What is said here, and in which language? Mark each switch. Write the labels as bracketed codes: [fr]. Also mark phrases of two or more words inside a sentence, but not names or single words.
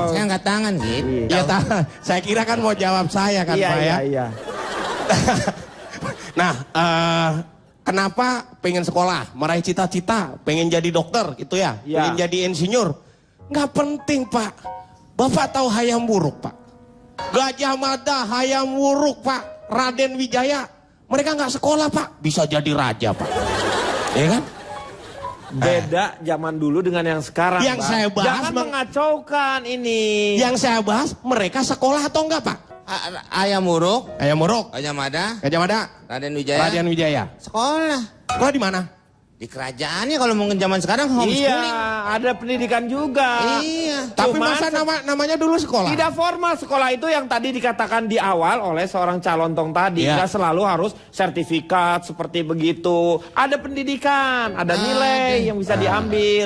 [id] Saya angkat tangan gitu. Iya, saya kira kan mau jawab saya kan Pak ya. Iya. Nah, kenapa pengen sekolah, meraih cita-cita, pengen jadi dokter gitu ya, Ya. pengen jadi insinyur? Nggak penting Pak. Bapak tahu Hayam Wuruk Pak? Gajah Mada, Hayam Wuruk Pak, Raden Wijaya. Mereka nggak sekolah Pak, bisa jadi raja Pak. Ya kan? Beda zaman dulu dengan yang sekarang. Yang Bang. saya bahas Jangan mengacaukan ini. Yang saya bahas, mereka sekolah atau enggak Pak? Ayam Muruk, Hayam Wuruk, Gajah Mada, Gajah Mada, Raden Wijaya. Raden Wijaya. Sekolah. Sekolah di mana? Di kerajaannya kalau mau zaman sekarang Iya, homeschooling. ada pendidikan juga. Iya. Tapi Cuman masa namanya dulu sekolah? Tidak formal sekolah itu yang tadi dikatakan di awal oleh seorang calontong tadi. Iya. Nggak selalu harus sertifikat seperti begitu. Ada pendidikan, ada nilai yang bisa diambil.